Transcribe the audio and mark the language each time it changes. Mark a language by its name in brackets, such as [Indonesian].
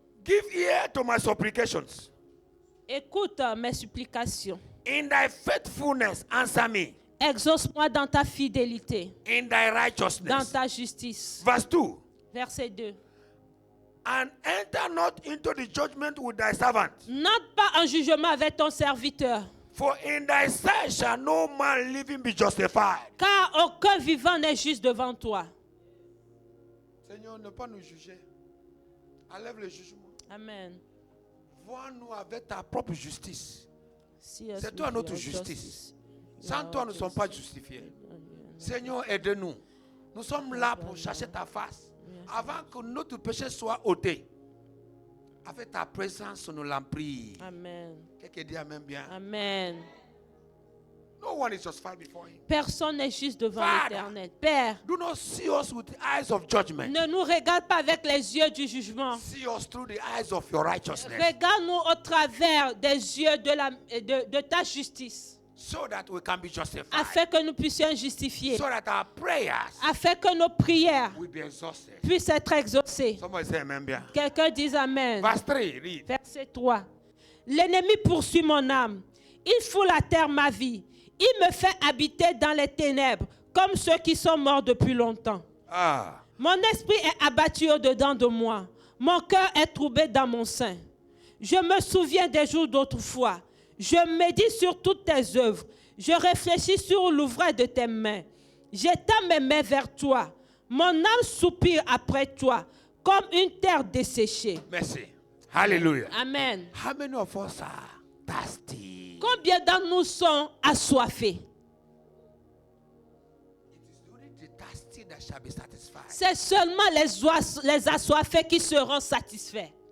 [English] Give ear to my supplications. [French] Écoute mes supplications. [English] In thy faithfulness, answer me. [French] Exauce-moi dans ta fidélité, [English] In thy [French] dans [English] righteousness. [French] ta justice. [English] Verse 2. [French] Verset 2. [English] And enter not into the judgment with thy servant. [French] N'entre pas en jugement avec ton serviteur, [English] For in thy sight shall no man living be justified. [French] car aucun vivant n'est juste devant toi. Seigneur, ne pas nous juger. Enlève le jugement. Amen. Vois-nous avec ta propre justice. [English] See us [French] C'est toi [English] with [French] notre [English] your [French] justice. justice. Sans toi, nous ne sommes pas justifiés. Seigneur, aide-nous. Nous sommes là pour chercher ta face. Avant que notre péché soit ôté. Avec ta présence, nous l'en prie. Amen. Quelqu'un dit Amen bien. Amen. [English] No one is justified before him. [French] Personne n'est juste devant [English] Father, [French] l'Éternel. Père, [English] do not see us with the eyes of judgment. [French] ne nous regarde pas avec les yeux du jugement. [English] See us through the eyes of your righteousness. [French] Regarde-nous au travers des yeux de ta justice, [English] So that we can be justified. [French] afin que nous puissions justifier, [English] So that our prayers [French] afin que nos prières [English] will be exhausted. [French] puissent être exaucées. [English] Somebody say Amen bien. [French] Quelqu'un dise Amen. [English] Verse 3, read. [French] Verset 3. L'ennemi poursuit mon âme. Il fout la terre ma vie. Il me fait habiter dans les ténèbres, comme ceux qui sont morts depuis longtemps. Ah. Mon esprit est abattu au-dedans de moi. Mon cœur est troublé dans mon sein. Je me souviens des jours d'autrefois. Je médite sur toutes tes œuvres. Je réfléchis sur l'ouvrage de tes mains. J'étends mes mains vers toi. Mon âme soupire après toi, comme une terre desséchée. Merci. Hallelujah. Amen. [English] How many of us are thirsty? [French] Combien d'entre nous sont assoiffés? [English] It is only the thirsty that shall be satisfied. [French] C'est seulement les assoiffés qui seront satisfaits.